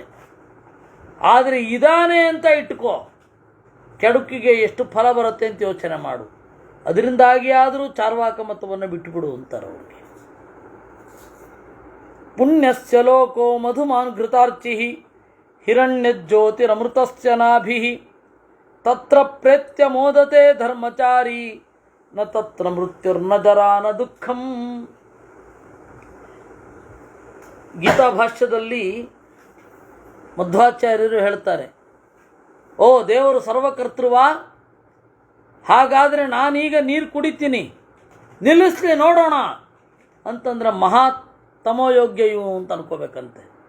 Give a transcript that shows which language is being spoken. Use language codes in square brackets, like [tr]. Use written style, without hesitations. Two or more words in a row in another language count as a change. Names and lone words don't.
[kn] ಆದರೆ ಇದಾನೆ ಅಂತ ಇಟ್ಕೋ, ಕೆಡುಕಿಗೆ ಎಷ್ಟು ಫಲ ಬರುತ್ತೆ ಅಂತ ಯೋಚನೆ ಮಾಡು. ಅದರಿಂದಾಗಿ ಆದರೂ ಚಾರ್ವಾಕ ಮತವನ್ನು ಬಿಟ್ಟುಬಿಡು ಅಂತಾರೆ ಅವ್ರಿಗೆ. [sa] ಪುಣ್ಯಸ್ಯ ಲೋಕೋ ಮಧುಮಾನ್ ಘೃತಾರ್ಚಿ ಹಿರಣ್ಯಜ್ಯೋತಿರಮೃತಸ್ಯ ನಾಭಿ ತತ್ರ ಪ್ರೇತ್ಯ ಮೋದತೆ ಧರ್ಮಚಾರಿ ನ ತತ್ರ ಮೃತ್ಯುರ್ನ ಜರಾ ನ ದುಃಖಂ. [kn] ಗೀತಾ ಭಾಷ್ಯದಲ್ಲಿ ಮಧ್ವಾಚಾರ್ಯರು ಹೇಳ್ತಾರೆ, ಓ ದೇವರು ಸರ್ವಕರ್ತೃವಾ, ಹಾಗಾದರೆ ನಾನೀಗ ನೀರು ಕುಡಿತೀನಿ, ನಿಲ್ಲಿಸ್ಲಿ ನೋಡೋಣ ಅಂತಂದ್ರೆ ಮಹಾ ತಮೋಯೋಗ್ಯ ಇವು ಅಂತ ಅನ್ಕೋಬೇಕಂತೆ.